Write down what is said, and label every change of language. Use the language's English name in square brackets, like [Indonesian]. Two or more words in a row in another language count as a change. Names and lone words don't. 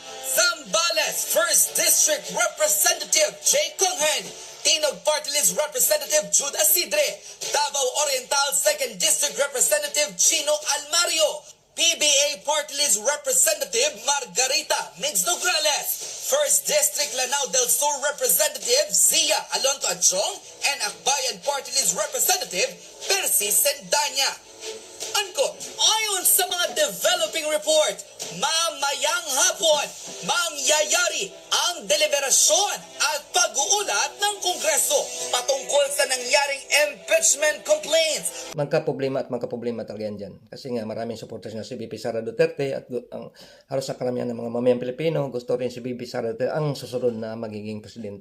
[English] Zambales 1st District Representative Jay Conghen, Tinog Party List Representative Jude Asidre, Davao Oriental 2nd District Representative Chino Almario, PBA Party List Representative Margarita Migs Nograles, 1st District Lanao del Sur Representative Zia Alonto Adchong, and Akbayan Party List Representative Percy Sendanya. [Filipino] Angkot, ayon sa mga developing report, mamayang hapon, mangyayari ang deliberasyon at pag-uulat ng Kongreso patungkol sa nangyaring impeachment complaints. Magka-problema talaga yan dyan. Kasi nga maraming supporters na si VP Sara Duterte at ang halos sa karamihan ng mga mamayang Pilipino gusto rin si VP Sara Duterte ang susunod na magiging presidente.